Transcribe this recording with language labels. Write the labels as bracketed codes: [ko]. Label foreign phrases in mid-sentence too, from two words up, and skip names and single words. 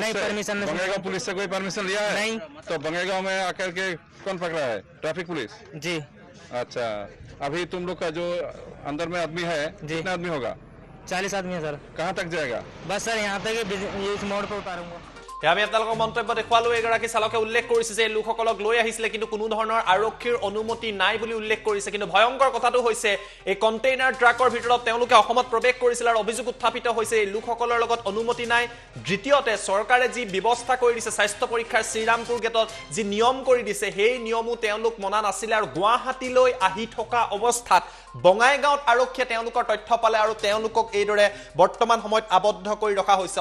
[hi] नहीं, से? परमिशन नहीं। बंगेगांव पुलिस से कोई परमिशन लिया है? नहीं। तो बंगेगांव में आकर के कौन पकड़ा है? ट्रैफिक पुलिस? जी अच्छा, अभी तुम लोग का जो अंदर में आदमी है, जी। कितना आदमी होगा? 40 आदमी है सर। कहाँ तक जाएगा? बस सर यहाँ तक ये इस मोड़ पर उतारूंगा। [as] আমি আপোনালোকৰ মন্তব্য দেখুৱালো। এগৰাকী চালকে উল্লেখ কৰিছে যে এই লোকসকলক লৈ আহিছিলে, কিন্তু কোনো ধৰণৰ আৰক্ষীৰ অনুমতি নাই বুলি উল্লেখ কৰিছে। কিন্তু ভয়ংকৰ কথাটো হৈছে এই কণ্টেইনাৰ ট্ৰাকৰ ভিতৰত তেওঁলোকে অসমত প্ৰৱেশ কৰিছিল আৰু অভিযোগ উত্থাপিত হৈছে এই লোকসকলৰ লগত অনুমতি নাই। দ্বিতীয়তে চৰকাৰে যি ব্যৱস্থা কৰি দিছে স্বাস্থ্য পৰীক্ষাৰ শ্ৰীৰামপুৰ গেটত যি নিয়ম কৰি দিছে সেই নিয়মো তেওঁলোক মনা নাছিলে আৰু গুৱাহাটীলৈ আহি থকা অৱস্থাত বঙাইগাঁৱত আৰক্ষীয়ে তেওঁলোকৰ তথ্য পালে আৰু তেওঁলোকক এইদৰে বৰ্তমান সময়ত আবদ্ধ কৰি ৰখা হৈছে।